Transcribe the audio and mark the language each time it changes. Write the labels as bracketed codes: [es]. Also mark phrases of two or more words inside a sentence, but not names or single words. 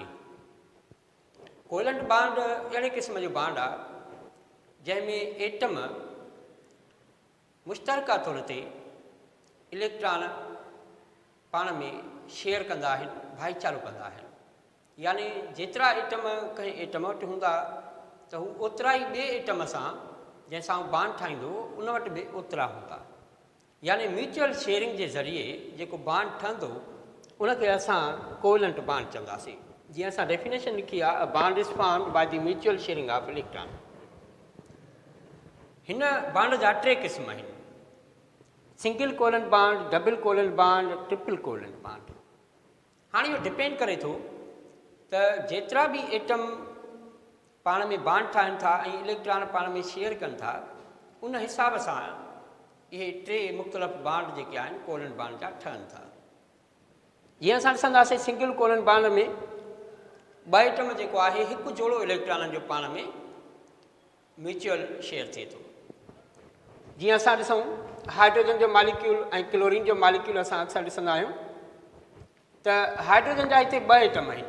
[en] covalent bond [sd] अहिड़े क़िस्म जो बॉन्ड आहे जंहिंमें एटम मुश्तरका तौर ते इलेक्ट्रॉन पाण में शेयर कंदा आहिनि, भाईचारो कंदा आहिनि. यानी जेतिरा एटम कंहिं एटम वटि हूंदा त हू ओतिरा ई ॿिए एटम सां जंहिंसां हू बॉन्ड ठाहींदो उन वटि बि ओतिरा हूंदा. यानी [en] mutual sharing [sd] जे ज़रिए जेको बॉन्ड ठहंदो उनखे असां [en] covalent bond [sd] चवंदासीं. जीअं असां डेफिनेशन लिखी आहे, [en] a bond is formed by the mutual sharing of electron. [sd] हिन बॉन्ड जा टे क़िस्म आहिनि: [en] single covalent bond, double covalent bond, triple covalent bond. [sd] हाणे इहो डिपेंड करे थो त जेतिरा बि एटम पाण में बॉन्ड ठाहिनि था ऐं इलेक्ट्रॉन पाण में शेयर कनि था उन हिसाब सां इहे टे मुख़्तलिफ़ बॉन्ड जेके आहिनि [en] covalent bond [sd] जा ठहनि था. जीअं असां ॾिसंदासीं [en] single covalent bond [sd] में ॿ एटम जेको आहे हिकु जोड़ो इलेक्ट्रॉननि जो पाण में [en] mutual share [sd] थिए थो. जीअं असां ॾिसूं हाइड्रोजन जो मालिक्यूल ऐं क्लोरीन जो मालिक्यूल असां अक्सर ॾिसंदा आहियूं त हाइड्रोजन जा हिते ॿ एटम आहिनि.